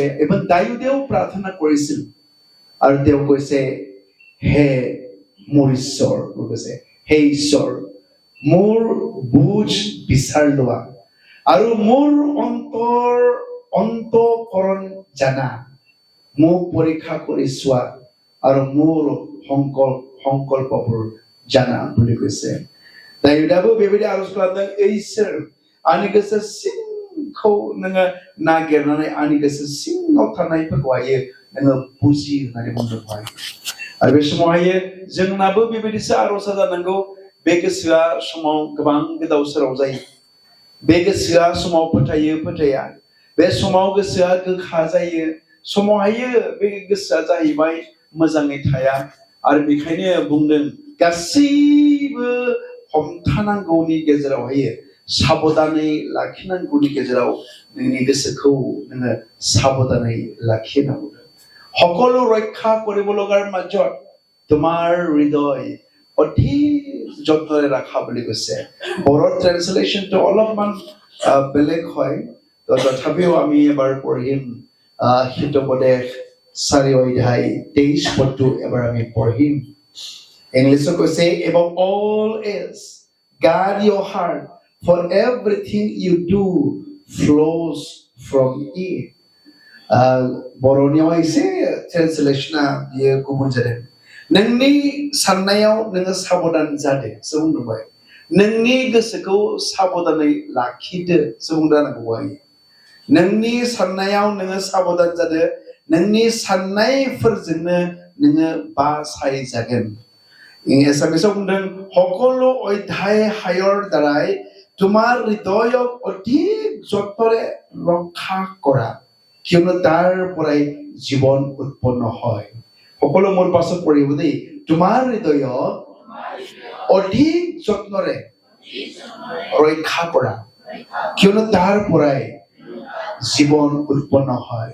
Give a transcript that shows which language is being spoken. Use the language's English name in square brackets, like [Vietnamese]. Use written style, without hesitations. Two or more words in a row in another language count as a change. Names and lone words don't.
[Assamese] even দাউদেও প্ৰাৰ্থনা কৰিছিল আৰু তেওঁ কৈছে, হে মোৰ ঈশ্বৰ, কৈছে হে ঈশ্বৰ, মোৰ বুজ বিচাৰ লোৱা আৰু মোৰ অন্তঃকৰণ জানা, মোক পৰীক্ষা কৰি চোৱা আৰু মোৰ সংকল্পবোৰ জানা বুলি কৈছে। [Bodo] दाउदाबो बेबायदि आरज खालामदों, इसोर आंनि गोसो सिंखौ नोङो नागिरनानै आंनि गोसो सिङाव थानायफोरखौहाय नोङो बुजि होननानै बुंदोंमोन। आरो बे समावहाय जोंनाबो बेबायदिसो आर'जा जानांगौ। बे गोसोआ समाव गोबां गोदाव सोराव जायो। बे गोसोआ समाव फोथाया। बे समाव गोसोआ गोखा जायो। समावहाय बे गोसोआ जाहैबाय मोजाङै थाया। आरो बेखायनो बुंदों, गासैबो हमथानांगौनि गेजेरावहाय साबधानै लाखिनांगौनि गेजेराव नोंनि गोसोखौ नोङो साबधानै लाखिनांगौ। [Assamese] সকলো ৰক্ষা কৰিব লগাৰ মাজত তোমাৰ হৃদয় অধিক যত্নৰে ৰাখা বুলি কৈছে। বড়ো ট্ৰেন্সলেশ্যনটো অলপমান বেলেগ হয়, তথাপিও আমি এবাৰ পঢ়িম। হিতোপদেশ 4 অধ্যায় 23 পদটো এবাৰ আমি পঢ়িম। ইংলিছত কৈছে, [English] above all else guard your heart, for everything you do flows from it. [Bodo] बर'नियाव एसे ट्रेन्सलेशना बियो गुबुन जादों। नोंनि साननायाव नोङो साबधान जादो बुंदोंबाय। नोंनि गोसोखौ साबधानै लाखिदो बुंदों। नोंनि साननायाव नोङो साबधान जादो, नोंनि साननायफोरजोंनो नोङो बासायजागोन। [Assamese] এছামিছত বুंदों, সকলো অধ্যায়ৰ দ্বাৰাই তোমাৰ হৃদয়ক অধিক যত্নৰে ৰক্ষা কৰা, কিয়নো তাৰ পৰাই জীৱন উৎপন্ন হয়। সকলো মোৰ পাছত পঢ়িব দেই। তোমাৰ হৃদয়ক অধিক যত্নৰে ৰক্ষা কৰা, কিয়নো তাৰ পৰাই জীৱন উৎপন্ন হয়।